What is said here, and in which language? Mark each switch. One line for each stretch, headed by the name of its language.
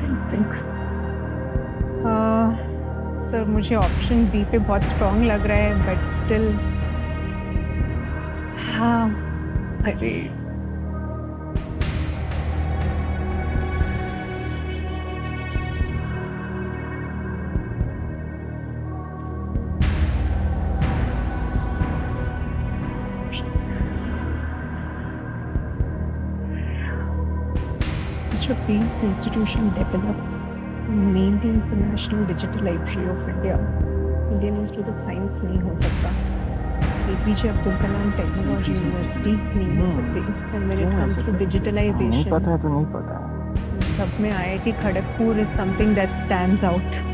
Hindi: Think sir मुझे option B पे बहुत स्ट्रॉन्ग लग रहा है बट स्टिल।
English: हाँ, अरे which of these institutions develop maintains the National Digital Library of India? Indian Institute of Science
Hindi: नहीं हो सकता। APJ Abdul Kalam technology university नहीं हो सकती
English: and when it comes to
Hindi: नहीं
English: digitalisation
Hindi: पता है तो नहीं पता है। सब में
English: IIT Kharagpur is something that stands out.